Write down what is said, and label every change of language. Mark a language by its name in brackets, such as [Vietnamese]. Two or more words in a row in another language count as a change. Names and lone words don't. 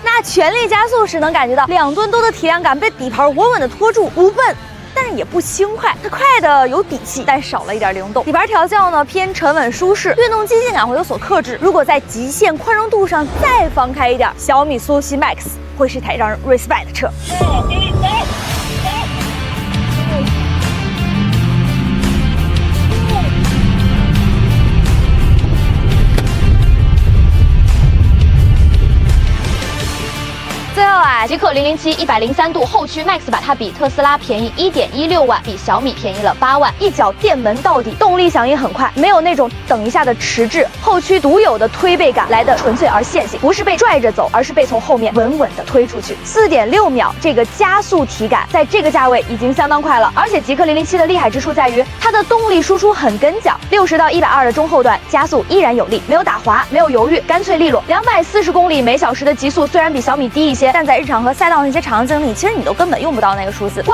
[Chinese] 那全力加速時能感覺到2噸多的體量感被底盤穩穩的拖住，不笨。但是也不輕快，它快的有底氣，但少了一點靈動。底盤調教呢偏沉穩舒適，運動激進感會有所克制。如果在極限寬容度上再放開一點，小米蘇7 Max 會是一台讓人 respect 的車。最後啊，极氪007 103度后驱 Max 版，它比特斯拉便宜1.16萬，比小米便宜了8 萬，一腳電門到底，動力響應很快，沒有那種等一下的遲滯，後驅獨有的推背感來得純粹而線性，不是被拽着走，而是被從後面穩穩的推出去。4.6秒這個加速體感，在這個價位已經相當快了。而且極氪007的厲害之處在於，它的動力輸出很跟腳，60到120的中後段加速依然有力，沒有打滑，沒有猶豫，乾脆利落。240公里每小時的極速雖然比小米低一些，但在日常和賽道那些場景裡，其實你都根本用不到那個數字。